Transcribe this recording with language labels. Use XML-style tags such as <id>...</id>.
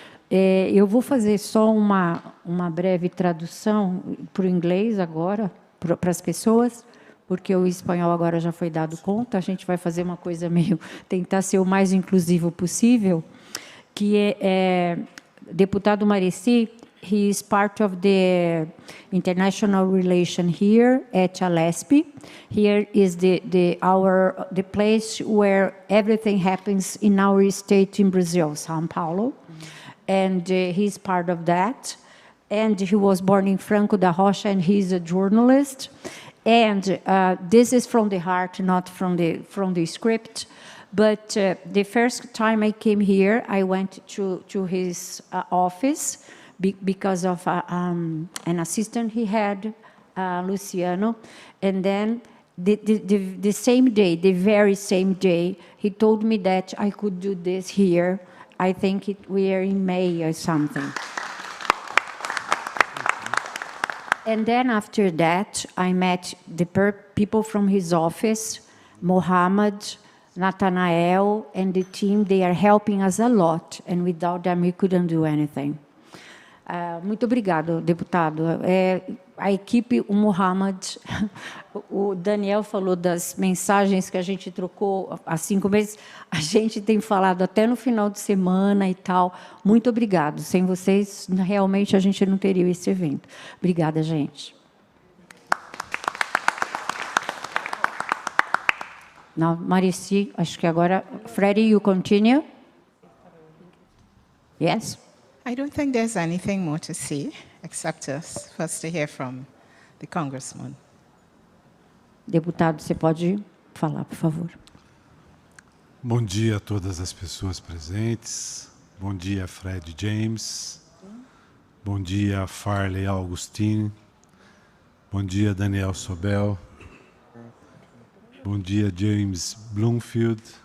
<pt>Eu vou fazer só uma breve tradução para o inglês agora, para as pessoas, porque o espanhol agora já foi dado conta, a gente vai fazer uma coisa meio, tentar ser o mais inclusivo possível, que deputado Maurici,</pt> <en>he is part of the international relation here at Alesp. Here is the place where everything happens in our state in Brazil, São Paulo, and he's part of that. And he was born in Franco da Rocha, and he's a journalist. And this is from the heart, not from the script. But the first time I came here, I went to his office because of an assistant he had, Luciano. And then the same day, the very same day, he told me that I could do this here. I think we are in May or something. And then after that, I met the people from his office, Mohammed, Nathanael, and the team. They are helping us a lot, and without them, we couldn't do anything.</en> <pt>Muito obrigado, deputado. A equipe, o Mohammed, o Daniel falou das mensagens que a gente trocou há 5 meses, a gente tem falado até no final de semana e tal. Muito obrigado. Sem vocês, realmente, a gente não teria esse evento. Obrigada, gente.</pt> <en>Now, Maurici,</en> <pt>acho que agora...</pt> <en>Freddie, you continue? Yes? I don't think there's anything more to say, except for us to hear from the congressman.</en> <pt>Deputado, você pode falar, por favor. Bom dia a todas as pessoas presentes. Bom dia, Fred James. Bom dia, Farley Augustine. Bom dia, Daniel Sobel. Bom dia, James Bloomfield.</pt>